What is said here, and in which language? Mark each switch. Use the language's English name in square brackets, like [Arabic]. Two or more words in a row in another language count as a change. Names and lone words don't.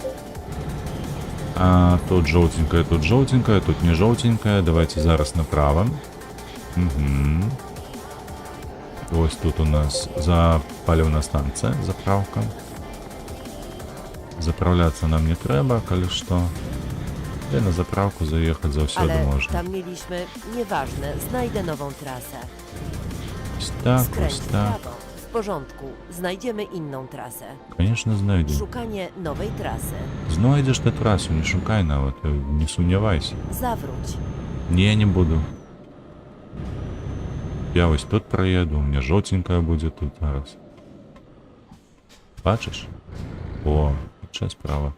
[Belarusian] Тут жоўтенькая, тут не жоўтенькая. Давайте зараз направо. Ось тут у нас паліўная станцыя, заправка. Заправляцца нам не трэба, калі што. І на заправку заехаць заўсёды [Polish] Ale можна. tam mieliśmy, nieważne, znajdę nową trasę. [Belarusian] Ось так, [Polish] Skręć [Belarusian] ось [Polish] w [Belarusian] tak. [Polish] prawo. W porządku, znajdziemy inną trasę. [Belarusian] Конечно, знайдзем. [Polish] Szukanie nowej trasy. [Belarusian] Знойдзеш ты трасу, не шукай нават, не сумнявайся. [Polish] Zawróć. [Belarusian] Не буду. Я ось тут проеду, [Russian] у меня [Belarusian] жоўтенькая будзе тут зараз. Бачыш? О, яшчэ справа.